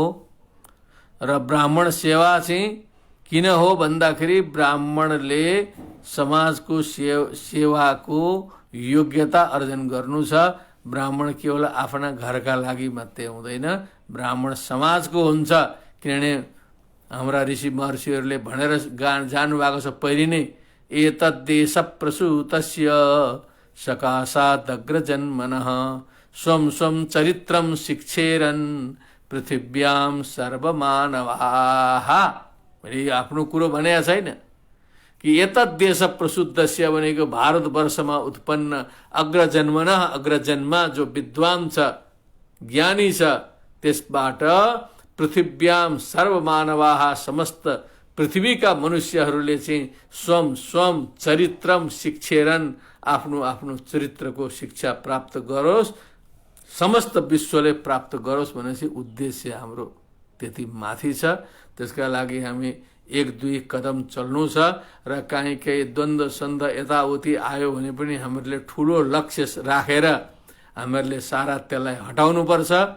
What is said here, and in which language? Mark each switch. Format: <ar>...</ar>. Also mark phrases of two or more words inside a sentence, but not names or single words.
<ne>र ब्राह्मण सेवा चाहिँ किन हो भन्दाखेरि ब्राह्मणले समाजको सेवाको योग्यता अर्जन गर्नु छ। ब्राह्मण केवल आफ्ना घरका लागि मात्रै हुँदैन, ब्राह्मण समाजको हुन्छ। किनभने हाम्रा ऋषि महर्षिहरूले भनेर जानुभएको छ पहिले नै,</ne> <sa>एतद्देश प्रसूतस्य सकाशादग्रजन्मनः स्वं स्वं चरित्रं शिक्षेरन् पृथिव्याम सर्वमानवाः।</sa> <ne>मैले आफ्नो कुरो भनेको छैन कि</ne> <sa>एतद्देश प्रसूतस्य</sa> <ne>भनेको भारतवर्षमा उत्पन्न अग्रजन्मनः, अग्रजन्मा जो विद्वान छ, ज्ञानी छ, त्यसबाट</ne> <sa>पृथिव्याम सर्वमानवाः</sa> <ne>समस्त पृथ्वीका मनुष्यहरूले चाहिँ</ne> <sa>स्वं स्वं चरित्रम शिक्षेरन्,</sa> <ne>आफ्नो आफ्नो चरित्रको शिक्षा प्राप्त गरोस्, समस्त विश्वले प्राप्त गरोस् भनेपछि उद्देश्य हाम्रो त्यति माथि छ। त्यसका लागि हामी एक दुई कदम चल्नु छ र काहीँ केही द्वन्द्व सन्द यताउति आयो भने पनि हामीहरूले ठुलो लक्ष्य राखेर हामीहरूले सारा त्यसलाई हटाउनुपर्छ।</ne>